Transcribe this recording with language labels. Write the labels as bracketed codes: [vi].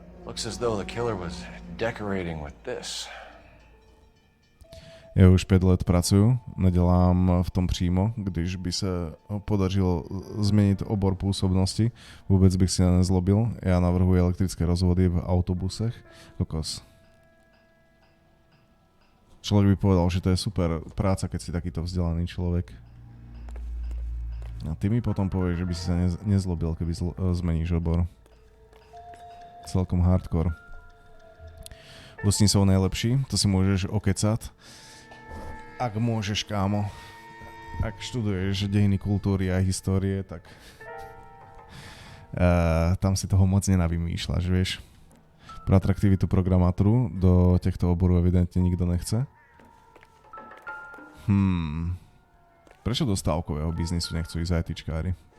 [en] Looks as though the killer was decorating with this. [cs] Ja už 5 let pracuju, nedělám v tom přímo, když by se podařilo změnit obor působnosti, vůbec bych si nezlobil. Já navrhuji elektrické rozvody v autobusech. [sk] Kokos. Človek by povedal, že to je super práca, keď si takýto vzdelaný človek. A ty mi potom povieš, že by si sa nezlobil, keby zmeníš obor. Celkom hardcore. Vlastní sú najlepší, to si môžeš okecať. Ak môžeš, kámo. Ak študuješ dejiny kultúry a histórie, tak tam si toho moc nenavymýšľaš, vieš. [cs] Pro atraktivitu programátoru do těchto oborů evidentne nikto nechce. [sk] Prečo do stávkového biznisu nechcú ísť ITčkári?